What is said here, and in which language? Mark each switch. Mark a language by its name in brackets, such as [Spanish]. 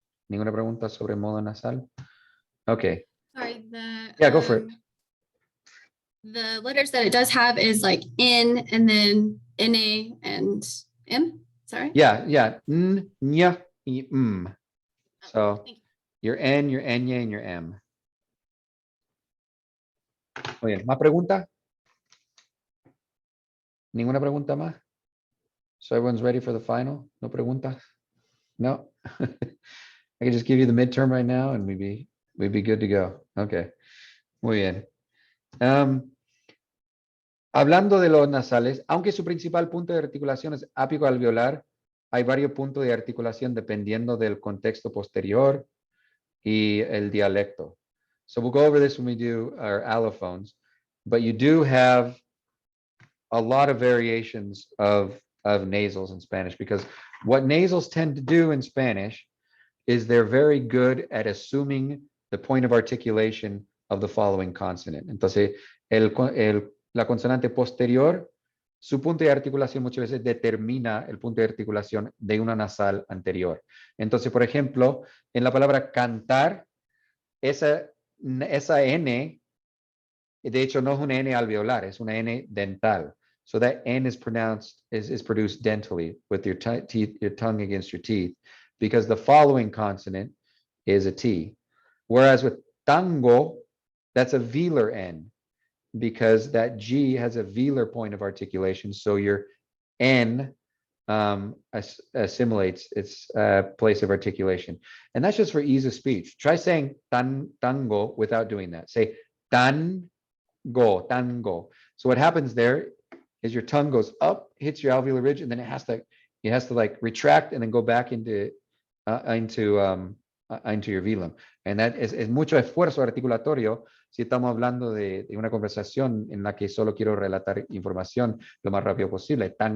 [Spanish] Ninguna pregunta sobre modo nasal. [English] Okay. Sorry, Yeah, go for it. The letters that it does have is like N and then NA and M. Sorry. Yeah. N, ñ, y m. So Thank you. your N, your ñ, and your M. [Spanish] Muy bien. ¿Más preguntas? ¿Ninguna pregunta más? [English] So everyone's ready for the final? [Spanish] No preguntas? No? [English] I can just give you the midterm right now and we'd be good to go. [Spanish] Okay. Muy bien. Hablando de los nasales, aunque su principal punto de articulación es apico-alveolar, hay varios puntos de articulación dependiendo del contexto posterior y el dialecto. [English] So we'll go over this when we do our allophones, but you do have a lot of variations of nasals in Spanish, because what nasals tend to do in Spanish is they're very good at assuming the point of articulation of the following consonant. [Spanish] Entonces, la consonante posterior, su punto de articulación muchas veces determina el punto de articulación de una nasal anterior. Entonces, por ejemplo, en la palabra cantar, esa N, de hecho, no es una N alveolar, es una N dental. [English] So that N is produced dentally with your tongue against your teeth, because the following consonant is a T. Whereas with tango, that's a velar N, because that G has a velar point of articulation. So your N assimilates its place of articulation. And that's just for ease of speech. Try saying tango without doing that. Say tango. So what happens there is your tongue goes up, hits your alveolar ridge, and then it has to like retract and then go back into your velum. And that [Spanish] es mucho esfuerzo articulatorio si estamos hablando de una conversación en la que solo quiero relatar información lo más rápido posible.